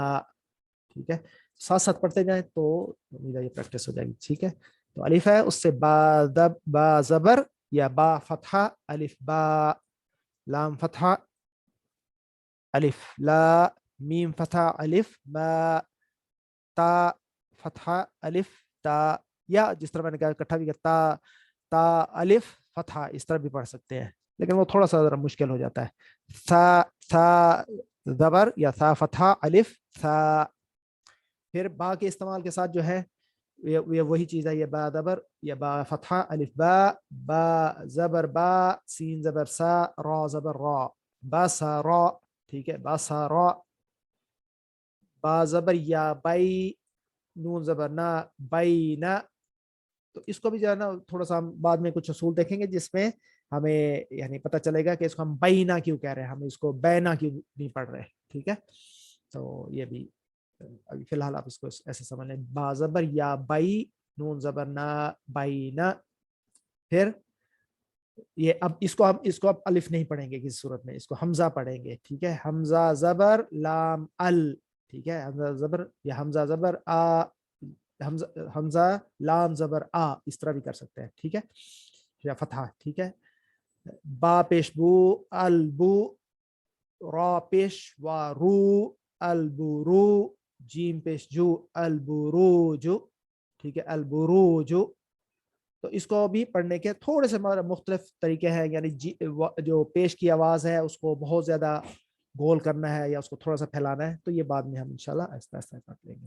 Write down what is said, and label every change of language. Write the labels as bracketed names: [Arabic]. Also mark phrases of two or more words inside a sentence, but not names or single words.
[Urdu] ٹھیک ہے، ساتھ ساتھ پڑھتے جائیں تو امید ہے یہ پریکٹس ہو جائے گی. ٹھیک ہے، تو الف ہے، اس سے با زبر یا با فتحہ الف با، لام فتحہ الف لا، میم فتحہ الف با، تا فتحہ الف تا، یا جس طرح میں نے کہا اکٹھا بھی تا تا الف فتحہ، اس طرح بھی پڑھ سکتے ہیں لیکن وہ تھوڑا سا ذرا مشکل ہو جاتا ہے. ثا زبر یا ثا فتحہ الف ثا. پھر با کے استعمال کے ساتھ جو ہے یہ وہی چیز ہے، یہ با زبر یا با فتحہ الف با، با زبر با، سین زبر سا، را زبر را، با سا را. ٹھیک ہے، با سا را. با زبر یا بائی، نون زبر نا، بائی نا. تو اس کو بھی جو ہے نا تھوڑا سا ہم بعد میں کچھ اصول دیکھیں گے جس میں ہمیں یعنی پتہ چلے گا کہ اس کو ہم بینا کیوں کہہ رہے ہیں، ہم اس کو بینا کیوں نہیں پڑھ رہے. ٹھیک ہے، تو یہ بھی ابھی فی الحال آپ اس کو ایسے سمجھ لیں. با زبر یا بائی، نون زبر نا، بینا. پھر یہ اب اس کو اب الف نہیں پڑھیں گے کسی صورت میں، اس کو حمزہ پڑھیں گے. ٹھیک ہے، حمزہ زبر لام ال. ٹھیک ہے، حمزہ زبر یا حمزہ زبر آ، حمزہ لام زبر آ، اس طرح بھی کر سکتے ہیں. ٹھیک ہے، یا فتحہ. ٹھیک ہے، با پیش بو البو، را پیش و رو البرو، جیم پیش جو البروجو. ٹھیک ہے، البروجو. تو اس کو بھی پڑھنے کے تھوڑے سے مختلف طریقے ہیں، یعنی جو پیش کی آواز ہے اس کو بہت زیادہ گول کرنا ہے یا اس کو تھوڑا سا پھیلانا ہے، تو یہ بعد میں ہم انشاءاللہ آہستہ آہستہ کر لیں گے.